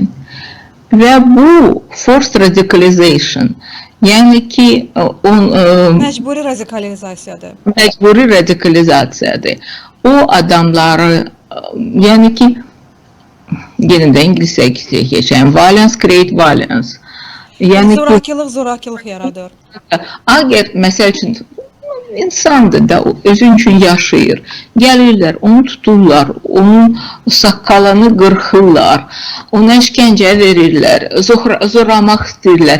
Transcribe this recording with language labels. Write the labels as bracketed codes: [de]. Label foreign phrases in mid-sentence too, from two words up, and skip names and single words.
[az] Və bu [en] forced radicalization, [az] yəni ki, məcburi radikalizasiyadır. Məcburi radikalizasiyadır. O adamları, yəni ki, yenə də ingiliscə keçən, [en] violence create violence. [az] Yəni zorakılıq yaradır. Əgər, məsəl üçün, insandır da, özü üçün yaşayır. Gəlirlər, onu tuturlar, onun saqqalını qırxırlar, ona işgəncə verirlər, zoramaq istəyirlər.